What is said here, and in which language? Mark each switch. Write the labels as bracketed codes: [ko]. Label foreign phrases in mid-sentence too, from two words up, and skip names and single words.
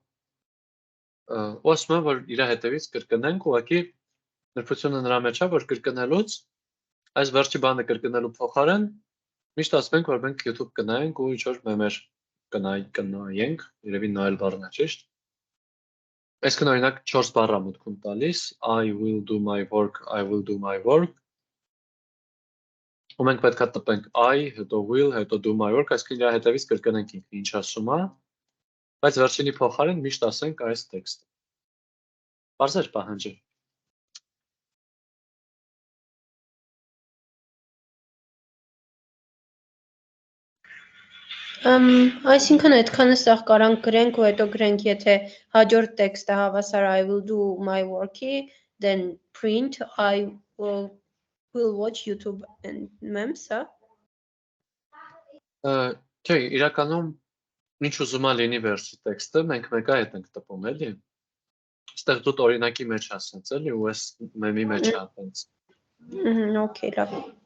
[hy] ու ասում է, որ իր հետևից կրկնենք, ուղղակի նրբությունը նրա մեջ է, որ կրկնելուց այս վերջի բանը կրկնելու փոխարեն միշտ ասում ենք, որ մենք YouTube կնայենք ու ինչ-որ մեմեր կնայենք, երևի նայել բառն է, ճիշտ։ Այսինքն օրինակ 4 բառ է մտքում տալիս, [en] I will do my work, I will do my work։ [hy] Ու մենք պետք է տպենք I, հետո will, հետո [en] do my work, [hy] այսինքն իր հետևից կրկնենք ինքն ինչ ասում է, բայց վերջինի փոխարեն միշտ ասենք այս տեքստը։ Պարզ էր պահանջը։ Այսինքն այդքանը սաղ կարանք գրենք ու հետո գրենք, եթե հաջորդ տեքստը հավասար [en] I will do my work- [hy] ի, [en] then print I will watch YouTube and memes, [hy] հա։ Չէ, իրականում ինչ ուզում է լինի վերջի տեքստը, մենք մեկը հետ ենք տպում, էլի։ Այստեղ դու օրինակի մեջ ասած, էլի, ու այս մեմի մեջ է այդպես։ Okay, լավ։